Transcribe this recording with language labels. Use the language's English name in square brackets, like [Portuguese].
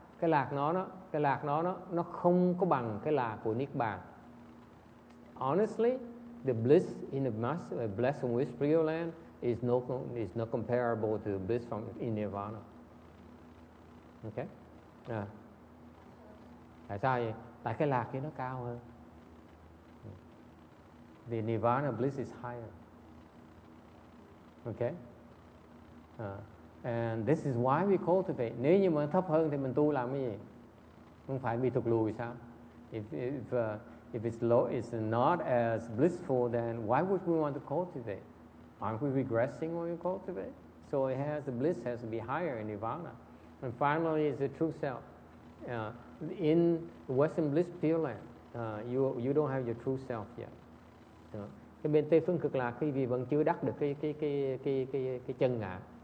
[Vietnamese] Cái lạc nó không có bằng cái lạc của niết bàn. [English] Honestly, the bliss in the blessed and wished Pure Land is not comparable to the bliss in Nirvana. Okay? [Vietnamese] Tại sao vậy? Tại cái lạc kia nó cao hơn. [English] The Nirvana bliss is higher. Okay? And this is why we cultivate. [Vietnamese] Nếu như mà thấp hơn thì mình tu làm cái gì? Không phải bị thụt lùi sao? [English] If it's low, it's not as blissful, then why would we want to cultivate? Aren't we regressing when we cultivate? So the bliss has to be higher in Nirvana. And finally, is the true self. In the Western Bliss Pure Land, you don't have your true self yet. [Vietnamese] Cái bên Tây phương Cực Lạc khi vì vẫn chưa đắc được cái chân ngã.